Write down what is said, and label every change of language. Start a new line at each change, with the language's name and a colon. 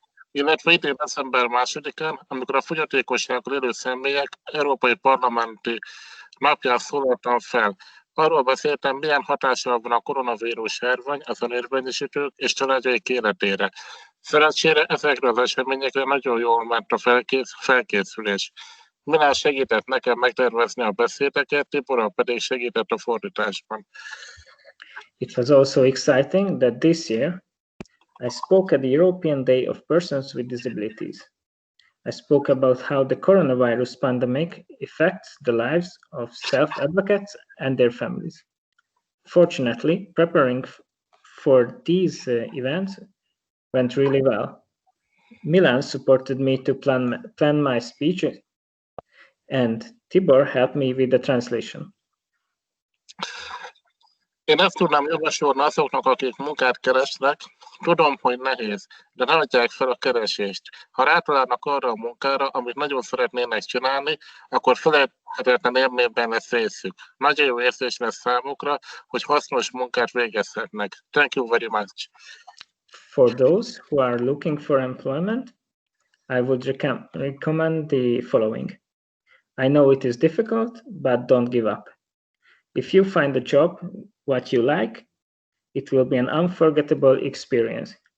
Hungarian: Illetve idén december 2-án, amikor a fogyatékossággal élő személyek Európai Parlamenti napján szólaltam fel. Arról beszéltem, milyen hatással van a koronavírus járvány az önérvényesítők és családjaik életére. Szerencsére ezekre az eseményekre nagyon jól ment a felkészülés. Milán segített nekem megtervezni a beszédeket, Tibor pedig segített a fordításban.
English: It was also exciting that this year I spoke at the European Day of Persons with Disabilities. I spoke about how the coronavirus pandemic affects the lives of self-advocates and their families. Fortunately, preparing for these events went really well. Milan supported me to plan my speech, and Tibor helped me with the translation.
Hungarian: Én ezt tudnám javasolni azoknak, akik munkát keresnek, Tudom, hogy nehéz, de ne adják fel a keresést. Ha rátalálnak arra a munkára, amit nagyon szeretnének csinálni, akkor felejthetetlen élményben lesz részük. Nagyon jó érzés lesz számukra, hogy hasznos munkát végezhetnek.
English: Thank you very much. For those who are looking for employment, I would recommend the following. I know it is difficult, but don't give up. If you find a job what you like, it will be an unforgettable experience.